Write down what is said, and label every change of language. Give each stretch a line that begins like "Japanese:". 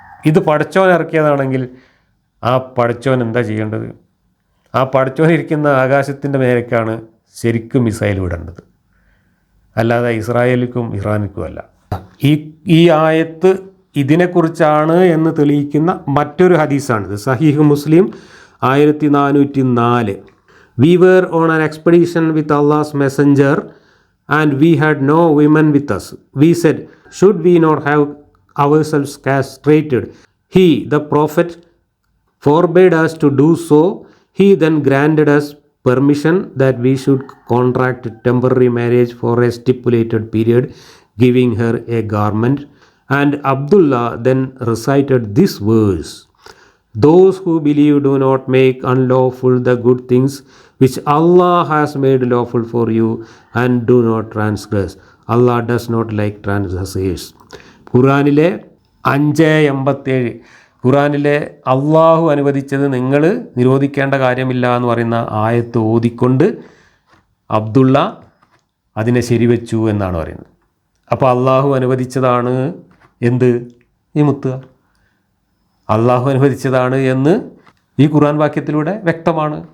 Malayalam: ഇത് പടച്ചോൻ ഇറക്കിയതാണെങ്കിൽ ആ പടച്ചോൻ എന്താ ചെയ്യേണ്ടത്? ആ പടച്ചോൻ ഇരിക്കുന്ന ആകാശത്തിൻ്റെ മേലേക്കാണ് ശരിക്കും മിസൈൽ വിടേണ്ടത്, അല്ലാതെ ഇസ്രായേലിക്കും ഇറാനിക്കുമല്ല. ഈ ആയത്ത് ഇതിനെക്കുറിച്ചാണ് എന്ന് തെളിയിക്കുന്ന മറ്റൊരു ഹദീസാണിത്. സഹീഹ് മുസ്ലിം 1404.
English: We were on an expedition with Allah's messenger and we had no women with us. We said, should we not have ourselves castrated? He, the prophet, forbade us to do so. He then granted us permission that we should contract temporary marriage for a stipulated period, giving her a garment. And Abdullah then recited this verse: those who believe do not make unlawful the good things which Allah has made lawful for you, and do not transgress. Allah does not like transgressors.
Malayalam: ഖുറാനിലെ 5:87, ഖുറാനിലെ അള്ളാഹു അനുവദിച്ചത് നിങ്ങൾ നിരോധിക്കേണ്ട കാര്യമില്ല എന്ന് പറയുന്ന ആയത്ത് ഓതിക്കൊണ്ട് അബ്ദുള്ള അതിനെ ശരിവെച്ചു എന്നാണ് പറയുന്നത്. അപ്പോൾ അള്ളാഹു അനുവദിച്ചതാണ് എന്ത്? ഈ മുത്തുക അള്ളാഹു അനുവദിച്ചതാണ് എന്ന് ഈ ഖുർആൻ വാക്യത്തിലൂടെ വ്യക്തമാണ്.